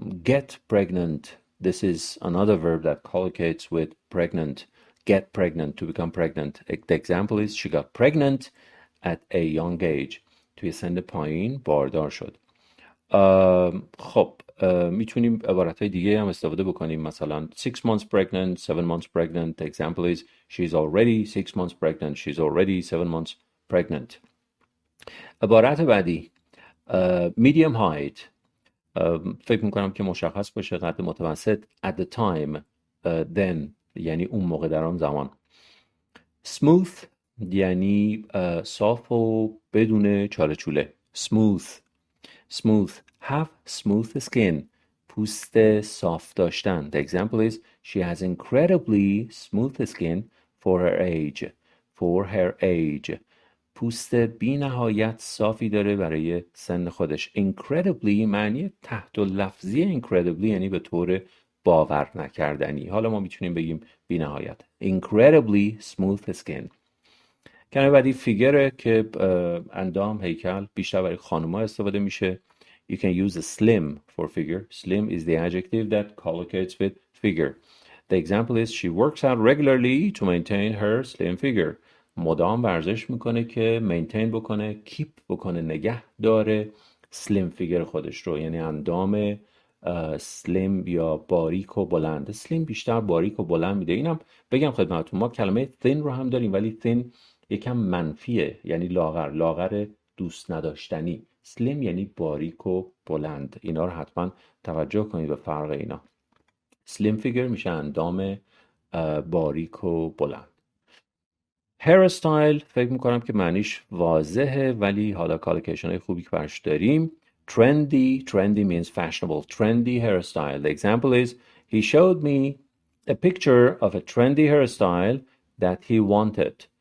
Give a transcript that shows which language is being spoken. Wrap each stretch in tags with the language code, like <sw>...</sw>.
<en>Get pregnant. This is another verb that collocates with pregnant. Get pregnant, to become pregnant. The example is she got pregnant at a young age.</en> <fa>توی سن پایین باردار شد. خب میتونیم عبارتهای دیگه هم استفاده بکنیم.</fa> <en>مثلا 6 months pregnant, 7 months pregnant. The example is she's already 6 months pregnant. She's already 7 months pregnant.</en> <fa>عبارت بعدی</fa> <en>medium height.</en> <fa>فکر میکنم که مشخص باشه. قد متوسط.</fa> <en>At the time.</en> <fa>Then یعنی اون موقع در آن زمان. Smooth یعنی صاف و بدون چاله چوله.</fa> <en>Smooth. Have smooth skin.</en> <fa>پوست صاف داشتن.</fa> <en>The example is she has incredibly smooth skin for her age.</en> <fa>پوست بی نهایت صافی داره برای سن خودش. Incredibly معنی تحت لفظی incredibly یعنی به طور باور نکردنی. حالا ما میتونیم بگیم بی نهایت.</fa> <en>Incredibly smooth skin.</en> <fa>کلمه بعدی فیگره که اندام، هیکل، بیشتر برای خانوما استفاده میشه.</fa> <en>You can use a slim for figure. Slim is the adjective that collocates with figure. The example is she works out regularly to maintain her slim figure.</en> <fa>مدام ورزش میکنه که maintain بکنه، keep بکنه، نگه داره slim figure خودش رو. یعنی اندام سلیم یا باریک و بلند. سلیم بیشتر باریک و بلند میده. اینم بگم خدمتتون ما کلمه thin رو هم داریم ولی thin یکم منفیه، یعنی لاغر دوست نداشتنی. سلیم یعنی باریک و بلند. اینا رو حتما توجه کنید به فرق اینا. سلیم فیگر میشه اندام باریک و بلند. هیر استایل فکر میکنم که معنیش واضحه ولی حالا کالکیشن های خوبی که برش داریم.</fa> <en>Trendy means fashionable. Trendy hairstyle. The example is, he showed me a picture of a trendy hairstyle that he wanted.</en>